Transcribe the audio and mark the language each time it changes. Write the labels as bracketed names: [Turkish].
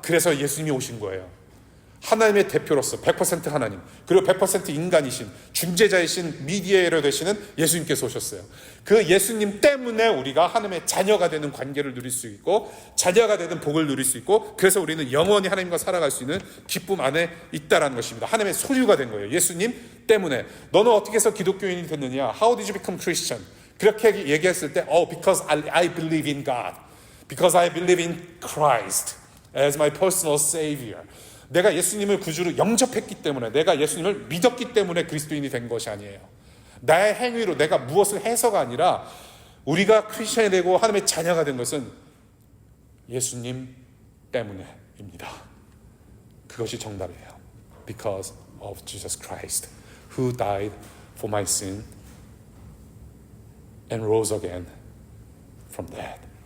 [Korean] 그래서 예수님이 오신 거예요. 하나님의 대표로서 100% 하나님, 그리고 100% 인간이신 중재자이신 미디에이터 되시는 예수님께서 오셨어요. 그 예수님 때문에 우리가 하나님의 자녀가 되는 관계를 누릴 수 있고, 자녀가 되는 복을 누릴 수 있고, 그래서 우리는 영원히 하나님과 살아갈 수 있는 기쁨 안에 있다라는 것입니다. 하나님의 소유가 된 거예요. 예수님 때문에. 너는 어떻게 해서 기독교인이 됐느냐? [English] How did you become Christian? [Korean] 그렇게 얘기했을 때, [English] because I believe in God. Because I believe in Christ as my personal Savior. [Korean] 내가 예수님을 구주로 영접했기 때문에, 내가 예수님을 믿었기 때문에 그리스도인이 된 것이 아니에요. 나의 행위로 내가 무엇을 해서가 아니라, 우리가 크리스천이 되고 하나님의 자녀가 된 것은 예수님 때문에입니다. 그것이 정답이에요. [English] Because of Jesus Christ, who died for my sin and rose again from death.